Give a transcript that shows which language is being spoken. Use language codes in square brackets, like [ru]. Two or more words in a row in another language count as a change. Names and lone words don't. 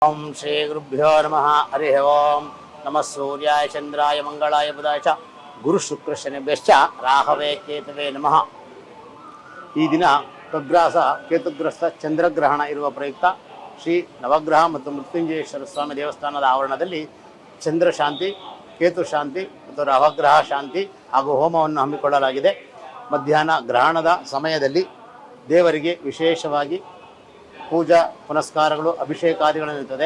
[sa] ओम श्री गुरुभ्यो नमः हरि ओम नमः सूर्याय चंद्राय मंगलाय बुधाय च गुरु शुक्र शनिभ्यश्च राहवे केतवे नमः। [kn] ಈ ದಿನ ಖಗ್ರಾಸ ಕೇತುಗ್ರಸ್ತ ಚಂದ್ರಗ್ರಹಣ ಇರುವ ಪ್ರಯುಕ್ತ ಶ್ರೀ ನವಗ್ರಹ ಮತ್ತು ಮೃತ್ಯುಂಜಯೇಶ್ವರ ಸ್ವಾಮಿ ದೇವಸ್ಥಾನದ ಆವರಣದಲ್ಲಿ ಚಂದ್ರ ಶಾಂತಿ, ಕೇತು ಶಾಂತಿ ಮತ್ತು ನವಗ್ರಹ ಶಾಂತಿ ಹಾಗೂ ಹೋಮವನ್ನು ಹಮ್ಮಿಕೊಳ್ಳಲಾಗಿದೆ. ಮಧ್ಯಾಹ್ನ ಗ್ರಹಣದ ಸಮಯದಲ್ಲಿ ದೇವರಿಗೆ ವಿಶೇಷವಾಗಿ ಪೂಜಾ ಪುನಸ್ಕಾರಗಳು, ಅಭಿಷೇಕಾದಿಗಳನ್ನು ಇರುತ್ತದೆ.